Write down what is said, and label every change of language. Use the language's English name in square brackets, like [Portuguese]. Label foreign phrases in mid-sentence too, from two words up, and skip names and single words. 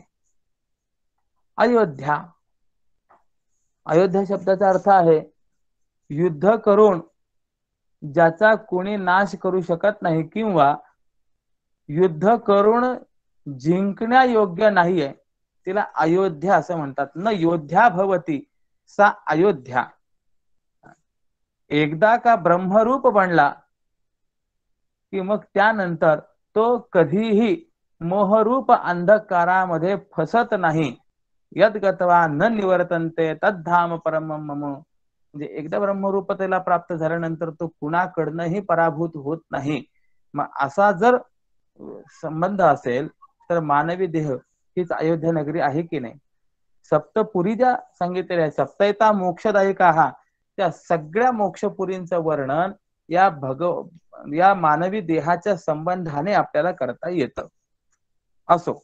[Marathi] अयोध्या, अयोध्या शब्दाचा अर्थ आहे युद्ध करून ज्याचा कोणी नाश करू शकत नाही किंवा युद्ध करून जिंकण्या योग्य नाहीये तिला अयोध्या असं म्हणतात। [Sanskrit] न योद्ध्या भवती सा अयोध्या। [Marathi] एकदा का ब्रह्मरूप बनला की मग त्यानंतर तो कधीही मोहरूप अंधकारामध्ये फसत नाही। [Sanskrit] यद गत्वा न निवर्तन्ते तद्धाम परम मम। [Marathi] म्हणजे एकदा ब्रह्मरूपतेला प्राप्त झाल्यानंतर तो कुणाकडनंही पराभूत होत नाही। मग असा जर संबंध असेल तर मानवी देह हीच अयोध्या नगरी आहे की नाही। सप्तपुरी ज्या सांगितलेल्या [Sanskrit] सप्तैता मोक्षदायिका, [Marathi] हा त्या सगळ्या मोक्षपुरींचं वर्णन या मानवी देहाच्या संबंधाने आपल्याला करता येतं।